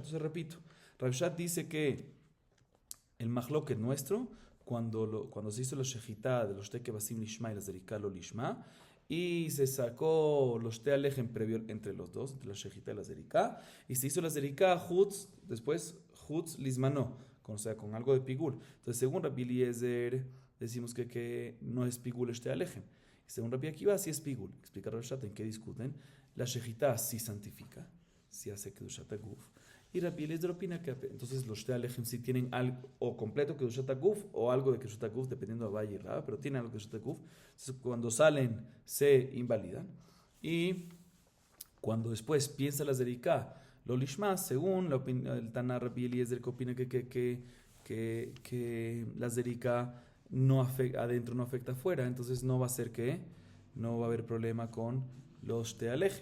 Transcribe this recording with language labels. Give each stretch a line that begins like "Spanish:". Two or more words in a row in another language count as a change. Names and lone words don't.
Spanish: Entonces repito, Rav Shashat dice que el mahloket nuestro, cuando se hizo la shejitá de los teke basim lishma y la zerika
Hebrew: לא לשמה,
Spanish: y se sacó los te alejen previo entre los dos, entre la shejitá y la zerika, y se hizo la zerika hutz, después
Hebrew: חוץ לזמנו,
Spanish: o sea, con algo de pigul. Entonces, según Rabbi Eliezer, decimos que no es pigul este alejen. Y según Rabbi Akiva, sí es pigul. Explica Rav Shashat en qué discuten. La shejitá sí santifica, sí hace
Hebrew: קדושת הגוף.
Spanish: Y Rabbi Eliezer opina que entonces los te alejem sí tienen algo, o completo
Hebrew: קדושת הגוף,
Spanish: o algo de
Hebrew: קדושת הגוף,
Spanish: dependiendo de Abaye y Rab, pero tienen algo de
Hebrew: קדושת הגוף.
Spanish: Entonces, cuando salen, se invalidan. Y cuando después piensa la zerika,
Hebrew: לא לשמה,
Spanish: según el Taná Rabbi Eliezer, que opina que la zerika adentro no afecta afuera, entonces no va a ser no va a haber problema con los te alejem.